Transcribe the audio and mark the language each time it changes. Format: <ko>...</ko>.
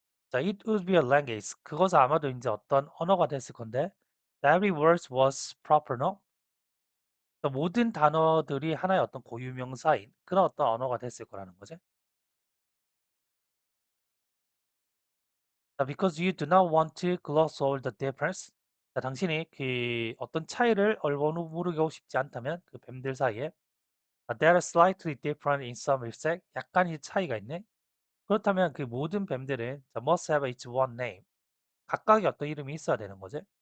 <en>자, it would be a language.</en> <ko>그것은 아마도 이제 어떤 언어가 됐을 건데</ko> <en>every word was proper, no?</en> <ko>모든 단어들이 하나의 어떤 고유명사인 그런 어떤 언어가 됐을 거라는 거지.</ko> <en>자, because you do not want to gloss over the difference.</en> <ko>자, 당신이 어떤 차이를 얼버무리고 싶지 않다면 그 뱀들 사이에</ko> <en>they are slightly different in some respect.</en> <ko>약간의 차이가 있네. 그렇다면 그 모든 뱀들은 자,</ko> <en>must have its one name.</en> <ko>각각의 어떤 이름이 있어야 되는 거지.</ko>